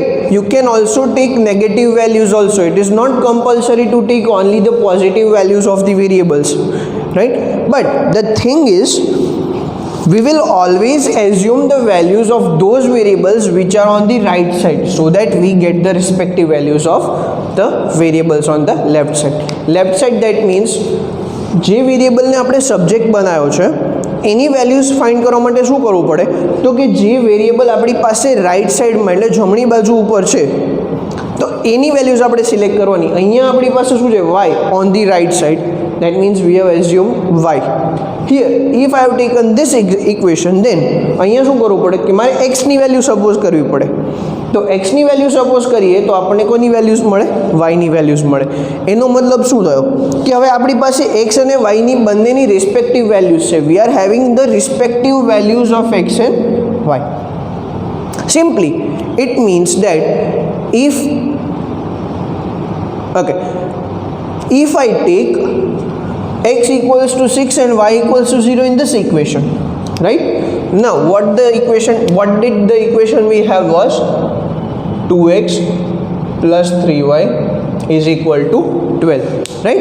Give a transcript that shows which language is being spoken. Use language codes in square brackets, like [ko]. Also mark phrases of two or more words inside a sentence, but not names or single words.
[en] You can also take negative values also. It is not compulsory to take only the positive values of the variables. Right? But the thing is, we will always assume the values of those variables which are on the right side, so that we get the respective values of the variables on the left side. Left side, that means [gu] જે વેરિયેબલને આપણે સબ્જેક્ટ બનાવ્યો છે એની [en] values find [gu] કરવા માટે શું કરવું પડે, તો કે જે વેરિયેબલ આપણી પાસે [en] right sideમાં [gu] એટલે જમણી બાજુ ઉપર છે તો એની વેલ્યુઝ આપણે સિલેક્ટ કરવાની. અહીંયા આપણી પાસે શું છે? [en] y on the right side. That means we have assumed y. Here if I have taken this equation, then [gu] અહીંયા શું કરવું પડે કે મારે x ની [en] value suppose [gu] કરવી પડે. તો x ની [en] value suppose [gu] કરીએ તો આપણને કોની વેલ્યુઝ મળે? y ની વેલ્યુઝ મળે. એનો મતલબ શું થયો કે હવે આપણી પાસે x અને y ની બંનેની [en] respective values [gu] છે. [en] We are having the respective values of x and y. Simply it means that if I take x equals to 6 and y equals to 0 in this equation, right? Now what did the equation we have was 2x plus 3y is equal to 12, right?